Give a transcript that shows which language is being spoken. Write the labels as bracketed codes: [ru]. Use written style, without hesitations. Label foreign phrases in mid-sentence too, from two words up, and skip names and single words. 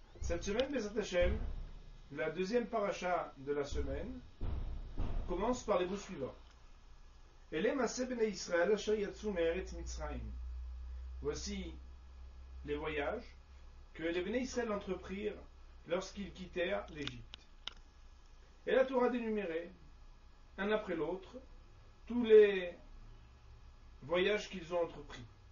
[fr] Cette semaine, [he] בעזרת השם, [fr] la deuxième paracha de la semaine, commence par les mots suivants. [he] אלה מסעי בני ישראל אשר יצאו מארץ מצרים. [fr] Voici les voyages que les [he] בני ישראל [fr] entreprirent lorsqu'ils quittèrent l'Égypte. Et la Torah dénumérée, un après l'autre, tous les voyages qu'ils ont entrepris.